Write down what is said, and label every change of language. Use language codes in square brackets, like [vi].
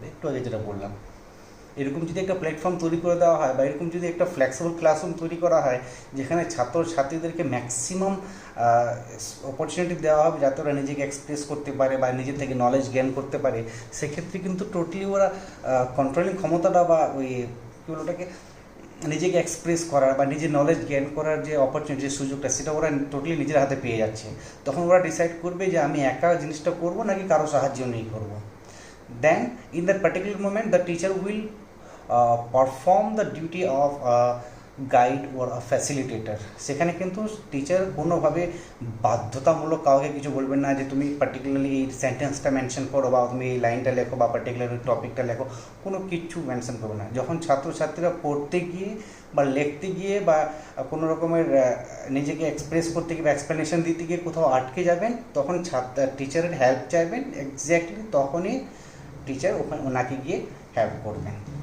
[bn] একটু আগে যেটা বললাম, এরকম যদি একটা প্ল্যাটফর্ম তৈরি করে দেওয়া হয় বা এরকম যদি একটা ফ্লেক্সিবল ক্লাসরুম তৈরি করা হয়, যেখানে ছাত্রছাত্রীদেরকে ম্যাক্সিমাম অপরচুনিটি দেওয়া হবে যাতে ওরা নিজেকে এক্সপ্রেস করতে পারে বা নিজের থেকে নলেজ গেইন করতে পারে, সেক্ষেত্রে কিন্তু টোটালি ওরা কন্ট্রোলিং ক্ষমতাটা বা ওই কী বলো ওটাকে, নিজেকে এক্সপ্রেস করার বা নিজের নলেজ গেইন করার যে অপরচুনিটি, যে সুযোগটা, সেটা ওরা টোটালি নিজের হাতে পেয়ে যাচ্ছে। তখন ওরা ডিসাইড করবে যে আমি একা জিনিসটা করবো নাকি কারো সাহায্য নিয়েই করবো। [en] Then in that particular moment the teacher will perform the duty of a guide or a facilitator। [bn] সেখানে কিন্তু টিচার কোনোভাবে বাধ্যতামূলক কাউকে কিছু বলবেন না যে তুমি পার্টিকুলারলি এই সেন্টেন্সটা মেনশন করো বা তুমি এই লাইনটা লেখো বা পার্টিকুলার টপিকটা লেখো, কোনো কিছু মেনশন করবে না। যখন ছাত্রছাত্রীরা পড়তে গিয়ে বা লিখতে গিয়ে বা কোনো রকমের নিজেকে এক্সপ্রেস করতে গিয়ে বা এক্সপ্লেনেশন দিতে গিয়ে কোথাও আটকে যাবেন, তখন টিচারের হেল্প চাইবেন, এক্স্যাক্টলি তখনই টিচার ওনাকে গিয়ে হেল্প করবেন।